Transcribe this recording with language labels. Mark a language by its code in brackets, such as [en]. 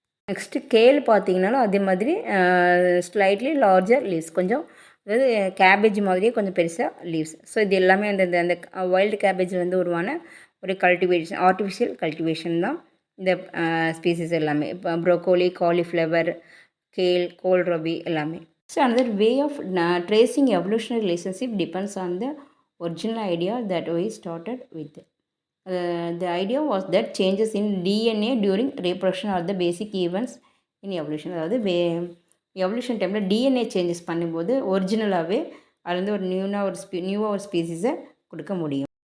[ta] Next Khel பார்த்தீங்கன்னாலும் அதே மாதிரி slightly larger leaves, கொஞ்சம் அதாவது கேபேஜ் மாதிரியே கொஞ்சம் பெருசாக லீவ்ஸ். ஸோ இது எல்லாமே அந்த வைல்டு கேபேஜில் வந்து உருவான ஒரு ஆர்டிஃபிஷியல் கல்டிவேஷன் தான் இந்த ஸ்பீசிஸ் எல்லாமே. இப்போ ப்ரோக்கோலி, காலிஃப்ளவர், கேல், கோல்ராபி எல்லாமே. [en] So another way of tracing evolutionary relationship depends on the original idea that we started with. The idea was that changes in DNA during reproduction are the basic events in evolution. [ta] அதாவது evolution டைமில் DNA changes பண்ணும்போது ஒரிஜினலாகவே அதுலேருந்து ஒரு நியூவாக ஒரு ஸ்பீசிஸை கொடுக்க முடியும்.